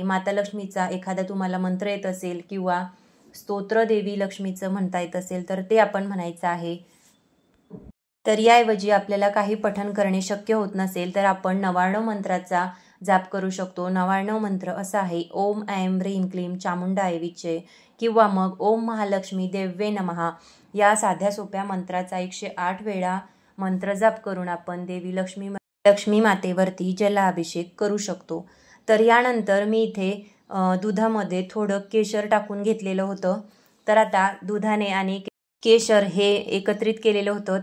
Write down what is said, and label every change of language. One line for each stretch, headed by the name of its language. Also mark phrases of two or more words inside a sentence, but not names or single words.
Marathi: माता लक्ष्मीचा एखादा तुम्हाला मंत्र येत असेल किंवा स्तोत्र देवी लक्ष्मीचं म्हणता येत असेल तर ते आपण म्हणायचं आहे. तर याऐवजी आपल्याला काही पठण करणे शक्य होत नसेल तर आपण 99 मंत्राचा जाप करू शकतो. 99 मंत्र असा आहे:
Sanskrit: ओम ऐं ह्रीं क्लीं चामुंडाय विचे,
Marathi: किंवा मग
Sanskrit: ओम महालक्ष्मी देव्ये नमः.
Marathi: या साध्या सोप्या मंत्राचा 108 वेळा मंत्र जाप करून आपण देवी लक्ष्मी मातेवरती जलाभिषेक करू शकतो. तर यानंतर मी इथे दुधामध्ये थोडं केशर टाकून घेतलेलं होतं. तर आता दुधाने आणि केशर हे एकत्रित केलेलं होतं.